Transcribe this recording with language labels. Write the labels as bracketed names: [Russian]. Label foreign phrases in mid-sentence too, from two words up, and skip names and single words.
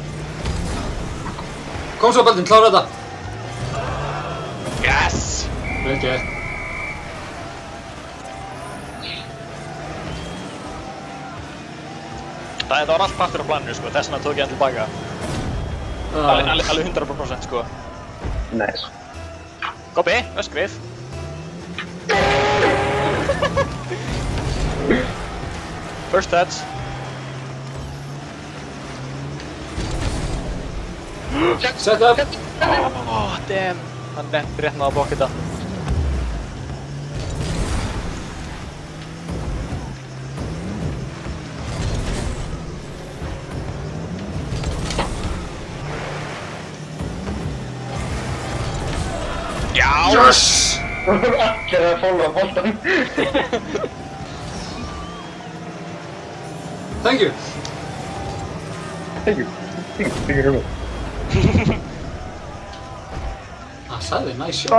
[Icelandic] Kom svo, Baldvin, klára þetta! [English] Yes! [Icelandic] Vel gert. Það var allt partur á planinu, sko, þess vegna tók ég hann tilbaka. Alveg 100%, sko. [English] Nice. [Icelandic] Kobbi, öskrið. [English] First touch. Set up! Oh, damn. [Icelandic] Hann rétt náða að blokka þetta. Já! [English] Yes! [Icelandic] Allir að followa boltan. [English] Thank you! Thank you. Thank you very much. [Icelandic] Það sagði [English] nice shot.